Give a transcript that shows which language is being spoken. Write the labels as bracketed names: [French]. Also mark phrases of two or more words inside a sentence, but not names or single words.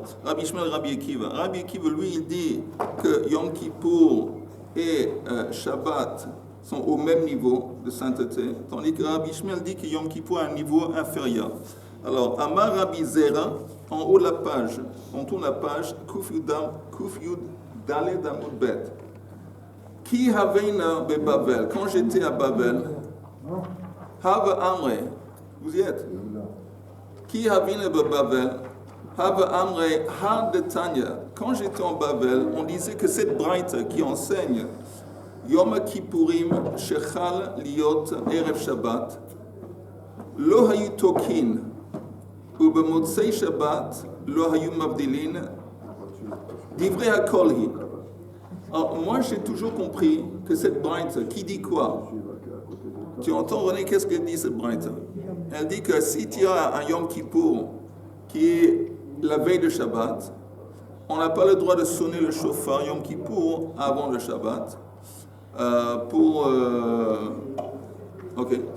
[French] Rabbi Ishmael et Rabbi Akiva. Rabbi Akiva, lui, il dit que Yom Kippour et Shabbat sont au même niveau de sainteté, tandis que Rabbi Ishmael dit que Yom Kippour a un niveau inférieur. Alors, Amar Rabbi Zera, en haut de la page, on tourne la page, [Hebrew] קוף יוד דלת עמוד בית. [Aramaic] כי הוינא בבבל, [French] quand j'étais à Babel, [Aramaic] הוה אמרי, [French] vous y êtes? [Aramaic] כי הוינא בבבל, הוה אמרי הא דתניא. [French] Quand j'étais en Babel, on disait que cette braïta qui enseigne [Hebrew] יום הכפורים שחל להיות ערב שבת, לא היו תוקעין, ובמוצאי שבת לא היו מבדילים דברי הכל היא. [French] Alors moi j'ai toujours compris que cette braïta qui dit quoi? Tu entends René, qu'est-ce qu'elle dit cette braïta? Elle dit que si tu as un Yom Kippour qui est la veille de Shabbat, on n'a pas le droit de sonner le shofar Yom Kippour avant le Shabbat Ok.